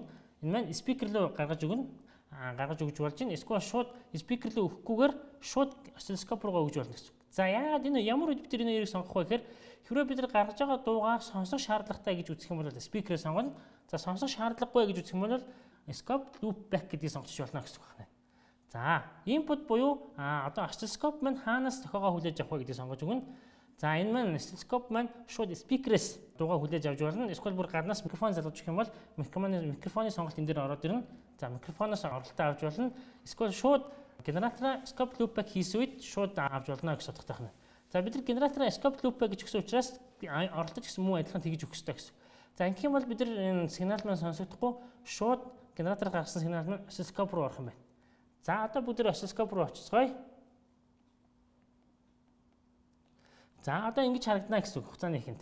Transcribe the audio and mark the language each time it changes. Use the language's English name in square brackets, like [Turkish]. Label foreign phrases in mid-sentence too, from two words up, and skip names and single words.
[Mongolian] Энэ маань speaker руу гаргаж өгнө. Гаргаж өгж болж байна. Эсвэл шууд speaker руу өгөхгүйгээр шууд осциллоскоп руу өгж болно гэсэн. За яагаад энэ ямар үед бид энэ хоёрыг сонгох вэ гэхээр хэрвээ бид нар гаргаж байгаа дуугаа сонсох шаардлагатай гэж үзэх юм бол speaker-ыг сонгоно. За сонсох шаардлагагүй гэж үзэх юм бол [English] scope loop back [Mongolian] гэдгийг сонгож болно гэсэн үг байна. За input буюу одоо осциллоскоп маань хаанаас дохиогоо хүлээж авах вэ гэдгийг сонгож өгнө. За энэ маань осциллоскоп маань шууд speaker-ээс дуугаа хүлээж авч болно. Эсвэл бүр гаднаас микрофон залгаж өгөх юм бол микрофоны сонголт энэ дээр ороод ирнэ. За микрофоноос оролтоо авч болно. Эсвэл шууд генератороо [English] scope loop back [Mongolian] хийсэн үед шууд авч болно гэж бодох тахна. За бид нар генератороо [English] scope loop back [Mongolian] гэж өгсөн учраас оролдож гэсэн мөн адилхан тэгж өгөх хэрэгтэй гэсэн. За ингэх юм бол бид нар энэ сигнал маань сонсогдохгүй шууд генератор гаргасан сигнал маань осциллоскоп руу орох юм байна. За одоо бүгд осциллоскоп руу очицгоё. За одоо ингэж харагдана гэсэн үг хугацааны ихэнд.